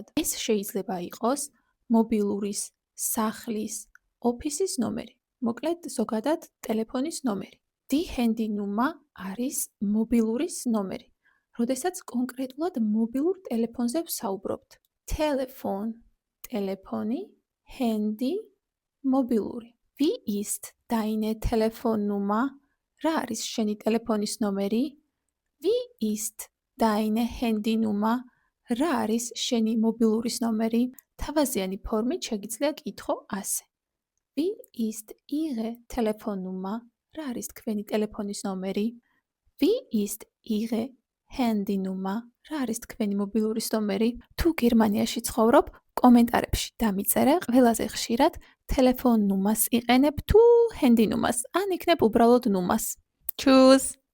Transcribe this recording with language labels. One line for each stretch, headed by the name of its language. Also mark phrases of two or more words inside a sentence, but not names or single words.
Georgian: ეს შეიძლება იყოს მობილურის, სახლის, ოფისის ნომერი. მოკლედ ზოგადად ტელეფონის ნომერი.
German: Die Handynummer
Georgian: არის მობილურის ნომერი. როდესაც კონკრეტულად მობილურ ტელეფონზე ვსაუბრობთ. Telefon, ტელეფონი, Handy, მობილური.
German: Wie ist deine Telefonnummer?
Georgian: რა არის შენი ტელეფონის ნომერი?
German: Wie ist deine Handynummer?
Georgian: რა არის შენი მობილურის ნომერი? თავაზიანი ფორმით შეგიძლია კითხო ასე.
German: Wie ist ihre Telefonnummer?
Georgian: რა არის თქვენი ტელეფონის ნომერი?
German: Wie ist ihre Handynummer?
Georgian: რა არის თქვენი მობილურის ნომერი? თუ გერმანიაში ცხოვრობ, კომენტარებში დამიწერე ყველაზე ხშირად
German: Telefon Nummer
Georgian: იყენებ თუ
German: Handy Nummer,
Georgian: ან იქნებ უბრალოდ ნუმას. Tschüss!